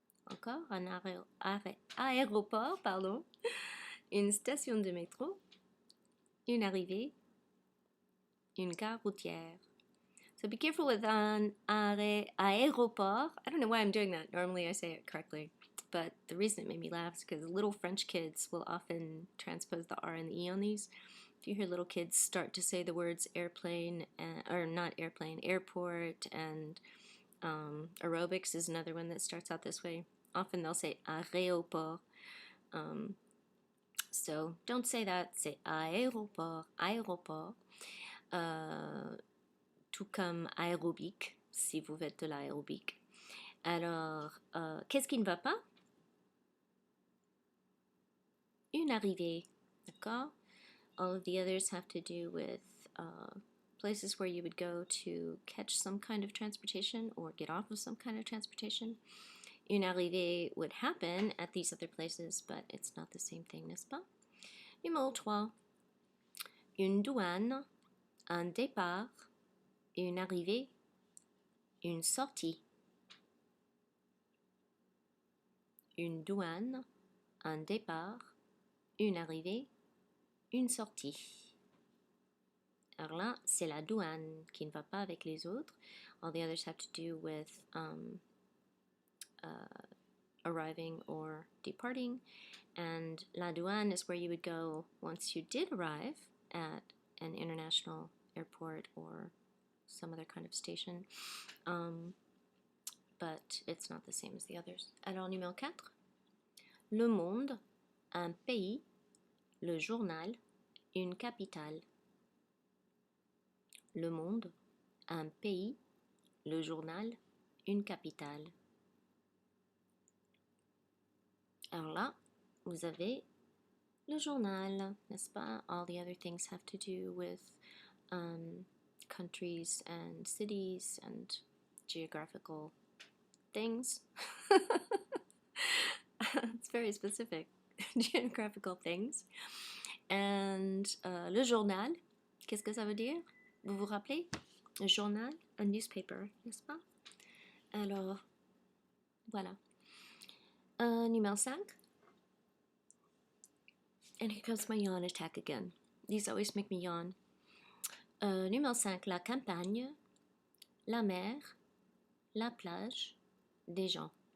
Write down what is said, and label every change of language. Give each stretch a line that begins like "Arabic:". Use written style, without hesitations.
French: Encore un aéroport, pardon, une station de métro, une arrivée, une gare routière.
English: So be careful with an aéroport. I don't know why I'm doing that. Normally I say it correctly. But the reason it made me laugh is because little French kids will often transpose the R and the E on these. If you hear little kids start to say the words airplane, or not airplane, airport, and aerobics is another one that starts out this way. Often they'll say aéroport. So don't say that, say aéroport, aéroport.
French: Tout comme aérobic, si vous faites de l'aérobic. Alors, qu'est-ce qui ne va pas? Une arrivée, d'accord?
English: All of the others have to do with places where you would go to catch some kind of transportation or get off of some kind of transportation.
French: Une arrivée
English: would happen at these other places, but it's not the same thing,
French: n'est-ce pas? Numéro 3. Une douane, un départ, une arrivée, une sortie. Une douane, un départ, une arrivée, une sortie. Alors là, c'est la douane qui ne va pas avec les autres.
English: All the others have to do with arriving or departing. And
French: la douane
English: is where you would go once you did arrive at an international airport or some other kind of station. But it's not the same as the others.
French: Alors, numéro 4. Le monde, un pays, le journal, une capitale. Le monde, un pays, le journal, une capitale. Alors là, vous avez Le journal, n'est-ce pas?
English: All the other things have to do with countries and cities and geographical things. It's very specific. Geographical things. And
French: le journal, qu'est-ce que ça veut dire? Vous vous rappelez? Le journal,
English: a newspaper,
French: n'est-ce pas? Alors, voilà. Numéro 5.
English: And here comes my yawn attack again. These always make me yawn.
French: Numéro 5, la campagne, la mer, la plage, des gens.